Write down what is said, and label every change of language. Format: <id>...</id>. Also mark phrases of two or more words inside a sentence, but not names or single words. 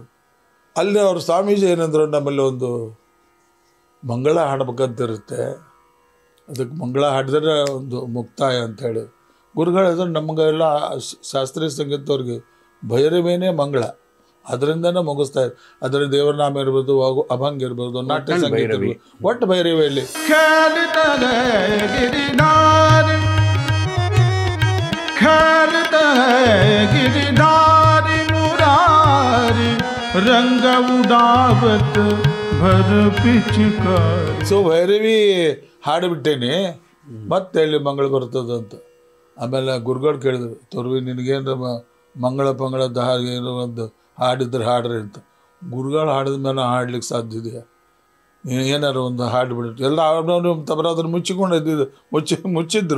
<kn>ಅಲ್ಲಿ ಅವ್ರ ಸ್ವಾಮೀಜಿ ಏನಂದ್ರು, ನಮ್ಮಲ್ಲಿ ಒಂದು ಮಂಗಳ ಹಾಡ್ಬೇಕಂತಿರುತ್ತೆ, ಅದಕ್ಕೆ ಮಂಗಳ ಹಾಡಿದ್ರೆ ಒಂದು ಮುಕ್ತಾಯ ಅಂತೇಳಿ ಗುರುಗಳು ನಮಗೆಲ್ಲ ಶಾಸ್ತ್ರೀಯ ಸಂಗೀತವ್ರಿಗೆ ಭೈರವೇನೇ ಮಂಗಳ, ಅದರಿಂದನೇ ಮುಗಿಸ್ತಾ ಇದ್ರು. ಅದರ ದೇವರ ನಾಮ ಇರ್ಬೋದು, ಅಭಂಗ ಇರ್ಬೋದು, ನಾಟ್ಯ ಸಂಗೀತ ಇರ್ಬೋದು, ಒಟ್ಟು ಭೈರವಿಯಲ್ಲಿ</kn> <hi>गिरधारी मुरारी रंग उड़ावत भर पिचकारी.</hi> <kn>ಸೊ ಭೈರವಿ ಹಾಡಿಬಿಟ್ಟೇನಿ, ಮತ್ತೆ ಇಲ್ಲಿ ಮಂಗಳ ಬರ್ತದಂತ. ಆಮೇಲೆ ಗುರುಗಳು ಕೇಳಿದ್ರು, ತೊರ್ವಿ ನಿನಗೇನು ಮಂಗಳ ಪಂಗಳದ ಏನೋ ಒಂದು ಹಾಡಿದ್ರೆ ಹಾಡ್ರಿ ಅಂತ. ಗುರುಗಳು ಹಾಡಿದ ಮೇಲೆ ಹಾಡ್ಲಿಕ್ಕೆ ಸಾಧ್ಯ ಇದೆಯಾ? ಏನಾರು ಒಂದು ಹಾಡು ಬಿಟ್ಟು ಎಲ್ಲ ಅವ್ರವ್ರು ತಬರಾದ್ರು ಮುಚ್ಚಿಕೊಂಡು ಮುಚ್ಚಿದ್ರು.</kn>